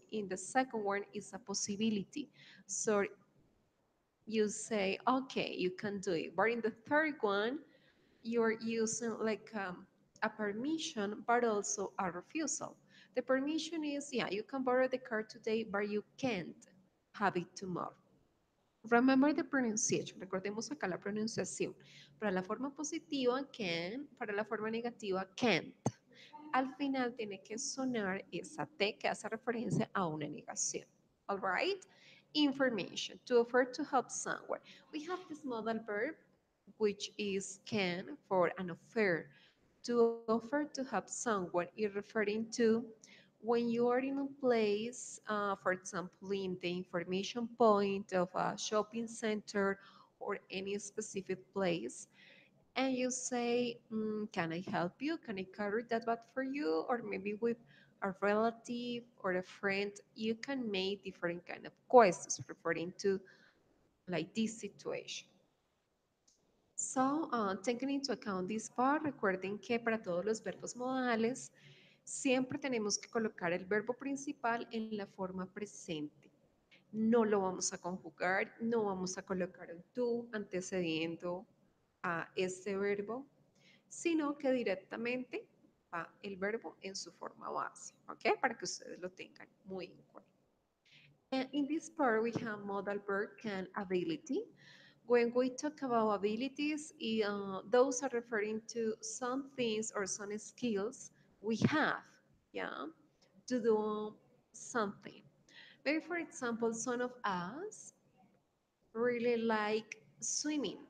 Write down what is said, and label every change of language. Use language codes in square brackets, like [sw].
[en] In the second one is a possibility. So you say, okay, you can do it. But in the third one, you're using like a permission, but also a refusal. The permission is, yeah, you can borrow the car today, but you can't have it tomorrow. Remember the pronunciation. [es] Recordemos acá la pronunciación. Para la forma positiva, can. Para la forma negativa, can't. Al final tiene que sonar esa T que hace referencia a una negación. [en] All right? Information. To offer to help someone. We have this modal verb, which is can for an offer. To offer to help someone is referring to when you are in a place, for example, in the information point of a shopping center or any specific place, and you say, can I help you? Can I carry that bag for you? Or maybe with a relative or a friend, you can make different kind of questions referring to like this situation. So, taking into account this part, [es] recuerden que para todos los verbos modales, siempre tenemos que colocar el verbo principal en la forma presente. No lo vamos a conjugar, no vamos a colocar un tú antecediendo a este verbo, sino que directamente va el verbo en su forma base, ¿ok? Para que ustedes lo tengan muy en cuenta. [en] And in this part, we have modal verb can ability. When we talk about abilities, those are referring to some things or some skills we have, yeah, to do something. Maybe, for example, some of us really like swimming.